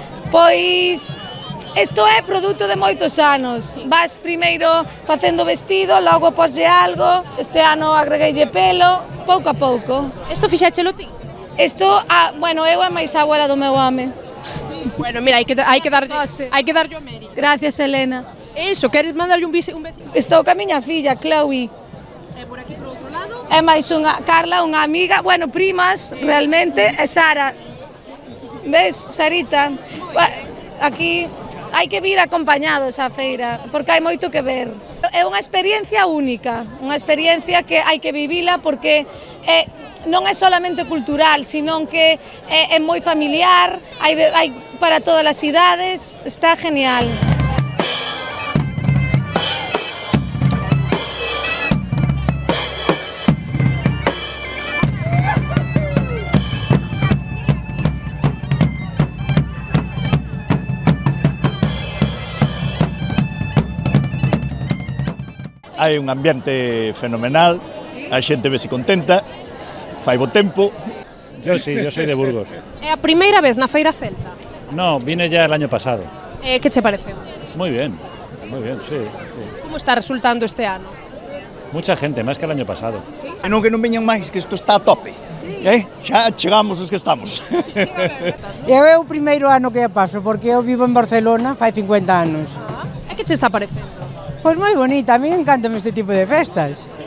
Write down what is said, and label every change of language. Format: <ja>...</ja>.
<gl>Pois, isto é produto de moitos anos. Vas primeiro facendo vestido, logo poslle algo, este ano agregueille pelo, pouco a pouco. Isto fixéchelo ti? Isto, bueno, eu é máis a abuela do meu home. Bueno, mira, hai que darlle o mérito. Gracias, Elena. Eso, queres mandarlle un besito? Estou ca miña filla, Chloe. E por aquí, por outro lado? É máis unha Carla, unha amiga, bueno, primas, realmente, e Sara. Ves, Sarita? Aquí hai que vir acompañados á feira, porque hai moito que ver. É unha experiencia única, unha experiencia que hai que vivila porque non é solamente cultural, sino que é moi familiar, hai para todas as idades, está genial. Hai un ambiente fenomenal, a xente vese contenta, fai bo tempo.</gl> <es>Yo sí, yo soy de Burgos.</es> <gl>É a primeira vez na Feira Celta?</gl> <es>No, vine ya el año pasado.</es> <gl>Que che parece?</gl> <es>Muy bien, sí.</es> <gl>Como está resultando este ano?</gl> <es>Mucha gente, más que el año pasado.</es> <gl>E non que non veñan máis, que isto está a tope. Xa chegamos os que estamos. Eu é o primeiro ano que paso, porque eu vivo en Barcelona fai 50 anos. E que che está parecendo? Pois moi bonita, a mí encantame este tipo de festas.</gl>